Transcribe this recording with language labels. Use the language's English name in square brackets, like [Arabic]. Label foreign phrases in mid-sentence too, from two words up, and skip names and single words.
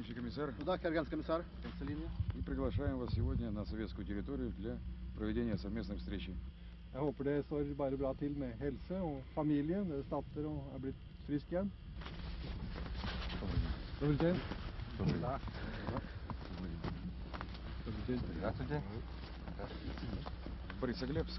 [Russian] комиссар. Да, комиссар. И приглашаем вас сегодня на советскую территорию для проведения совместной встречи. [Norwegian] Jeg håper det står bare bra til med helse og familie. Deres datter er blitt frisk igjen. [Russian] Добрый день. Да. Добрый день. Здравствуйте. Борисоглебск.